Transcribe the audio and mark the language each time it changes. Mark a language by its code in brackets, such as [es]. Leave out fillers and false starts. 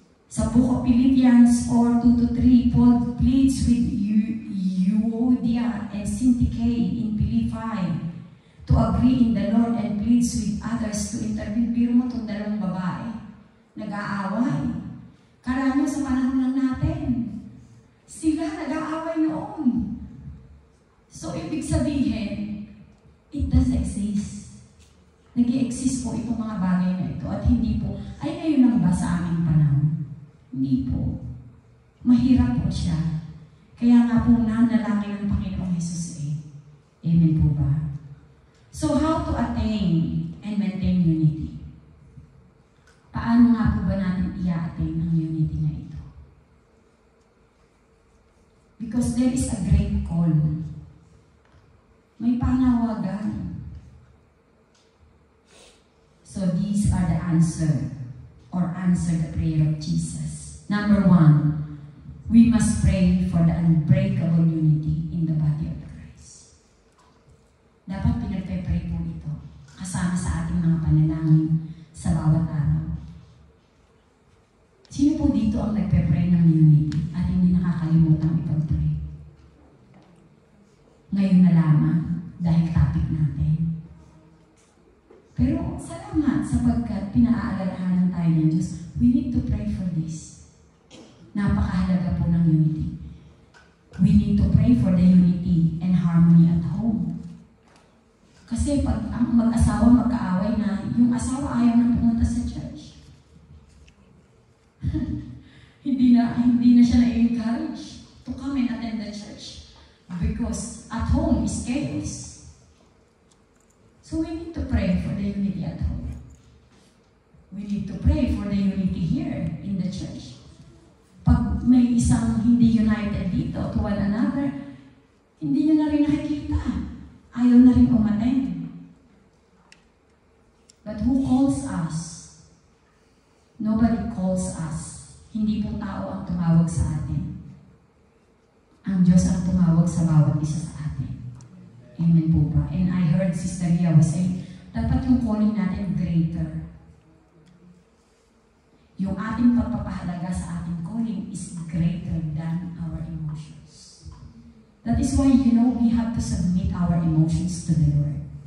[en] Sa book of Philippians 4:2-3, Paul pleads with Euodia and Syntyche in Philippi to agree in the Lord and pleads with others to intervene. [tl] Biro mo itong dalawang babae, nag-aaway. Kala nyo sa panahon lang natin, sila nag-aaway noon. So, ibig sabihin, [en] it does exist. [tl] Nag-i-exist po itong mga bagay na ito at hindi po, ay ngayon lang ba sa aming panahon? Hindi po. Mahirap po siya. Kaya nga po nanalangin ng Panginoong Jesus eh. Amen po ba? [en] So how to attain and maintain unity? [tl] Paano nga po ba natin i-attain ang unity na ito? [en] Because there is a great call. [tl] May panawagan. [en] So these are the answer the prayer of Jesus. Number 1, we must pray for the unbreakable unity in the body of Christ. [tl] Dapat pinagpe-pray po ito kasama sa ating mga panalangin sa bawat araw. Sino po dito ang nagpe-pray ng unity at hindi nakakalimutang ipag-pray? Ngayon na lamang dahil topic natin. Pero salamat sapagkat pinaalalahanan tayo ng Diyos. [en] We need to pray for this. [tl] Napakahalaga po ng unity. [en] We need to pray for the unity and harmony at home. [tl] Kasi pag ang mag-asawa magkaaway na, yung asawa ayaw na pumunta sa church. hindi na siya na-encourage [en] to come and attend the church. Because at home is chaos. So we need to pray for the unity at home. We need to pray for the unity here in the church. [tl] Pag may isang hindi united dito [en] to one another, [tl] hindi nyo na rin nakikita. Ayaw na rin umattend. [en] But who calls us? Nobody calls us. [tl] Hindi po tao ang tumawag sa atin. Ang Diyos ang tumawag sa bawat isa sa atin. Amen po ba? [en] And I heard Sister Ria was saying, [tl] dapat yung calling natin greater. Yung ating pagpapahalaga sa ating calling [en] is greater than our emotions. That is why, we have to submit our emotions to the Lord.